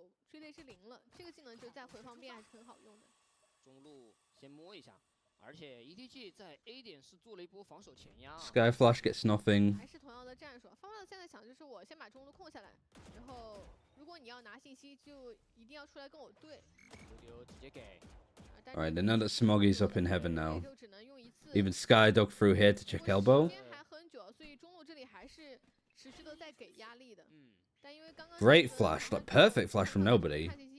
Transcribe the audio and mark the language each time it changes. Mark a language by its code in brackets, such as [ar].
[zh] 追泪是0了，这个技能就在回防边还是很好用的。中路先摸一下，而且 EDG 在 A 点是做了一波防守前压。 [en] Sky Flash gets nothing。 [zh] 还是同样的战术，方方现在想就是我先把中路控下来，然后如果你要拿信息，就一定要出来跟我对。丢直接给。 [en] Alright, they know that Smoggy's up in heaven now. Even Sky dug through here to check elbow. [zh] 还很久，所以中路这里还是持续的在给压力的。 [en] Great flash, like perfect flash from nobody.